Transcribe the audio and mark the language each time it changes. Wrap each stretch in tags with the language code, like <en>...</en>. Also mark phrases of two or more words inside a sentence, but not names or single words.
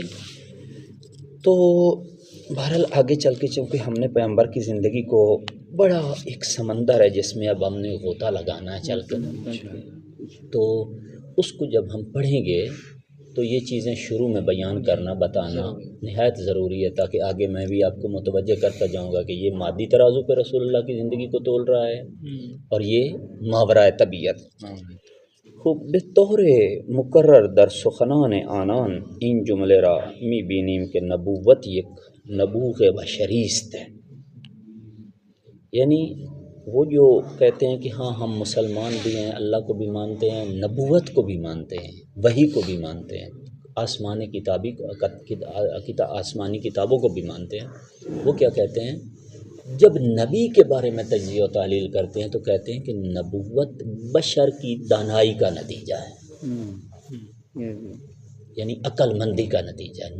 <ur>تو بہرحال آگے چل کے چونکہ ہم نے پیغمبر کی زندگی کو بڑا ایک سمندر ہے جس میں اب ہم نے غوطہ لگانا ہے چل کر، تو اس کو جب ہم پڑھیں گے تو یہ چیزیں شروع میں بیان کرنا بتانا نہایت ضروری ہے، تاکہ آگے میں بھی آپ کو متوجہ کرتا جاؤں گا کہ یہ مادی ترازو پہ رسول اللہ کی زندگی کو تول رہا ہے اور یہ ماورائے طبیعت۔</ur> <fa>خوب بطور مقرر در سخنان آنان این جملے را می بینیم کہ نبوت یک نبوغ بشریست</fa> <ur>ہے، یعنی وہ جو کہتے ہیں کہ ہاں ہم مسلمان بھی ہیں، اللہ کو بھی مانتے ہیں، نبوت کو بھی مانتے ہیں، وحی کو بھی مانتے ہیں، آسمانی آسمانی کتابوں کو بھی مانتے ہیں، وہ کیا کہتے ہیں جب نبی کے بارے میں تجزیہ و تحلیل کرتے ہیں تو کہتے ہیں کہ نبوت بشر کی دانائی کا نتیجہ ہے، یعنی عقل مندی کا نتیجہ ہے۔</ur>